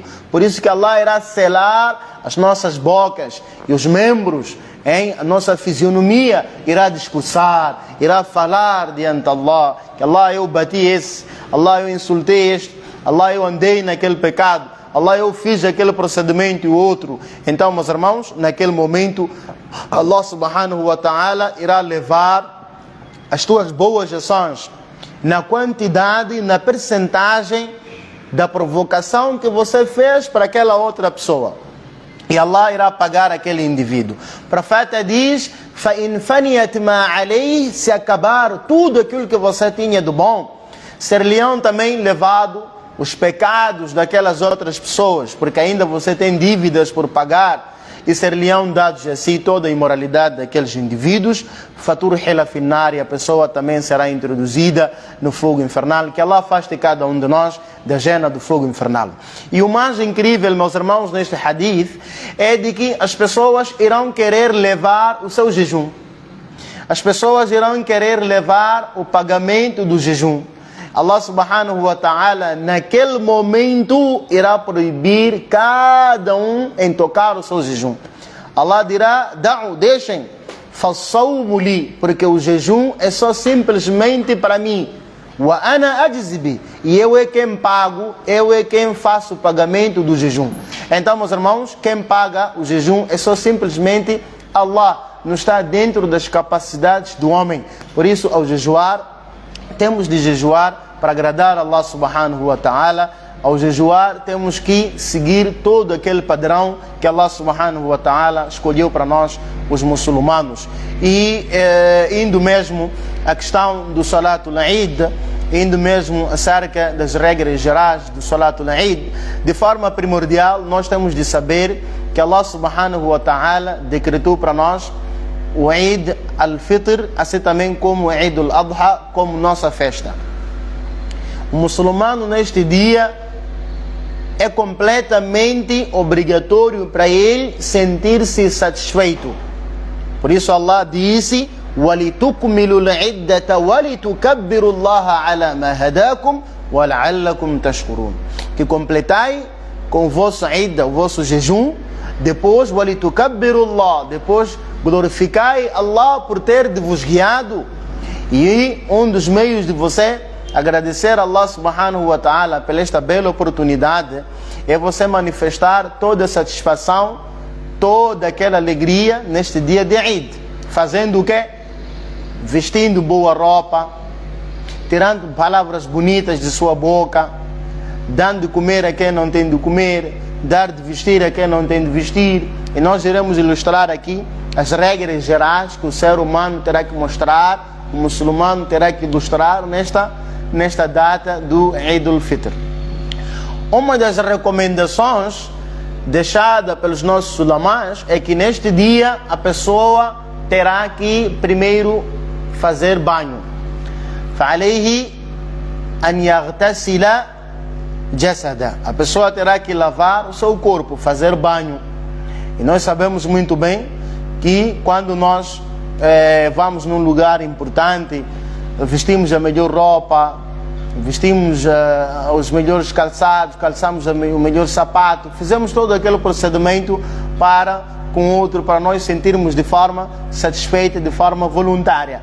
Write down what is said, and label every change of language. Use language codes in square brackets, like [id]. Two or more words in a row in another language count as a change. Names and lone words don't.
[pt] Por isso que Allah irá selar as nossas bocas e os membros, a nossa fisionomia irá discursar, irá falar diante de Allah, que Allah, eu bati esse, Allah, eu insultei este, Allah, eu andei naquele pecado, Allah, eu fiz aquele procedimento e o outro. Então, meus irmãos, naquele momento Allah [ar] سبحانه وتعالى [pt] irá levar as tuas boas ações na quantidade, na percentagem da provocação que você fez para aquela outra pessoa. E Allah irá pagar aquele indivíduo. O profeta diz: [ar] فَإِنْ فَنِيَتْ مَا عَلَيْهِ, [pt] se acabar tudo aquilo que você tinha do bom, ser-lhe-ão também levado os pecados daquelas outras pessoas, porque ainda você tem dívidas por pagar, e ser-lhe-ão dados assim toda a imoralidade daqueles indivíduos. Fatur hilafinar, e a pessoa também será introduzida no fogo infernal. Que Allah afaste cada um de nós da gena do fogo infernal. E o mais incrível, meus irmãos, neste hadith, é de que as pessoas irão querer levar o seu jejum. As pessoas irão querer levar o pagamento do jejum. Allah [ar] سبحانه وتعالى [pt] naquele momento irá proibir cada um em tocar o seu jejum. Allah dirá: da'u, deixem, [ar] فالصوم لي, [pt] porque o jejum é só simplesmente para mim. [ar] وأنا أجزي به, [pt] e eu é quem pago, eu é quem faço o pagamento do jejum. Então, meus irmãos, quem paga o jejum é só simplesmente Allah. Não está dentro das capacidades do homem. Por isso, ao jejuar, temos de jejuar para agradar a Allah [ar] سبحانه وتعالى. [pt] Ao jejuar temos que seguir todo aquele padrão que Allah [ar] سبحانه وتعالى [pt] escolheu para nós, os muçulmanos. E indo mesmo a questão do [ar] صلاة العيد, [pt] indo mesmo acerca das regras gerais do [ar] صلاة العيد, [pt] de forma primordial nós temos de saber que Allah [ar] سبحانه وتعالى [pt] decretou para nós o [ar] عيد الفطر, [pt] assim também como o [ar] عيد الأضحى, [pt] como nossa festa. O muçulmano neste dia é completamente obrigatório para ele sentir-se satisfeito. Por isso Allah disse: [ar] وَلِتُكْمِلُوا الْعِدَّةَ وَلِتُكَبِّرُوا اللَّهَ عَلَى مَا هَدَاكُمْ وَلَعَلَّكُمْ تَشْكُرُونَ. [pt] Que completai com o vosso idda, o vosso jejum, depois [ar] وَلِتُكَبِّرُوا اللَّهَ, [pt] depois glorificai Allah por ter de vos guiado. E um dos meios de você agradecer a Allah [ar] سبحانه وتعالى [pt] pela esta bela oportunidade é você manifestar toda a satisfação, toda aquela alegria neste dia de Eid. Fazendo o quê? Vestindo boa roupa, tirando palavras bonitas de sua boca, dando de comer a quem não tem de comer, dar de vestir a quem não tem de vestir. E nós iremos ilustrar aqui as regras gerais que o ser humano terá que mostrar, o muçulmano terá que ilustrar nesta data do [ar] عيد الفطر. [pt] Uma das recomendações deixada pelos nossos ulamás é que neste dia a pessoa terá que primeiro fazer banho. [ar] فَعَلَيْهِ أَنْ يَغْتَسِلَ جَسَدَهُ. [pt] A pessoa terá que lavar o seu corpo, fazer banho. E nós sabemos muito bem que quando nós vamos num lugar importante, vestimos a melhor roupa, vestimos os melhores calçados, calçamos o melhor sapato, fizemos todo aquele procedimento para nós sentirmos de forma satisfeita, de forma voluntária.